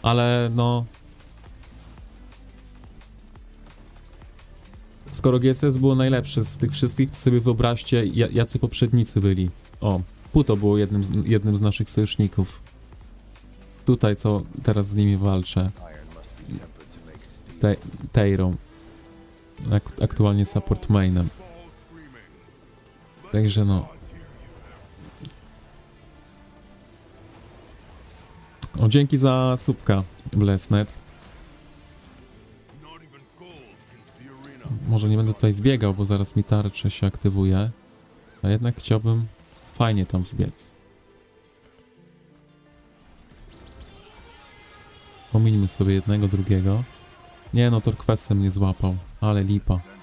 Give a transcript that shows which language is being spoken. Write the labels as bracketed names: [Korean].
[Polish] Ale no... Skoro GSS było najlepsze z tych wszystkich, to sobie wyobraźcie, jacy poprzednicy byli. O, Puto było jednym z naszych sojuszników. Tutaj, co teraz z nimi walczę. [English] Iron must be tempered to make steel. [Polish] Teirą. Aktualnie support mainem. Także no. O, dzięki za subka, Blessnet. [English] Not even gold can the arena. [Polish] Może nie będę tutaj wbiegał, bo zaraz mi tarczę się aktywuje. A jednak chciałbym fajnie tam wbiec. Pomińmy sobie jednego, drugiego. Nie no, Torquestem mnie złapał, ale lipa.